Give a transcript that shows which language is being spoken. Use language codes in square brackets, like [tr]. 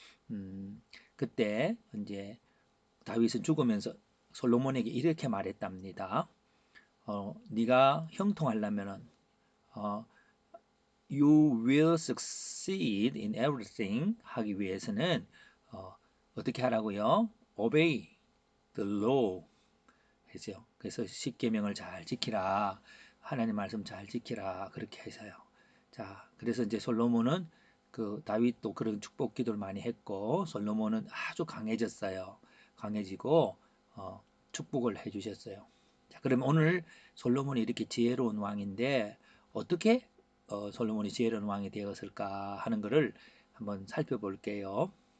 [ko] 음, 그때 이제 다윗은 죽으면서 솔로몬에게 이렇게 말했답니다. 네가 형통하려면은 어, [en] you will succeed in everything [ko] 하기 위해서는 어떻게 하라고요? [en] Obey the law [ko] 해서요. 그래서 십계명을 잘 지키라. 하나님 말씀 잘 지키라. 그렇게 해서요. 자, 그래서 이제 솔로몬은 그 다윗도 그런 축복 기도를 많이 했고 솔로몬은 아주 강해졌어요. 강해지고 축복을 해주셨어요. 자, 그러면 오늘 솔로몬이 이렇게 지혜로운 왕인데 어떻게 솔로몬이 지혜로운 왕이 되었을까 하는 것을 한번 살펴볼게요.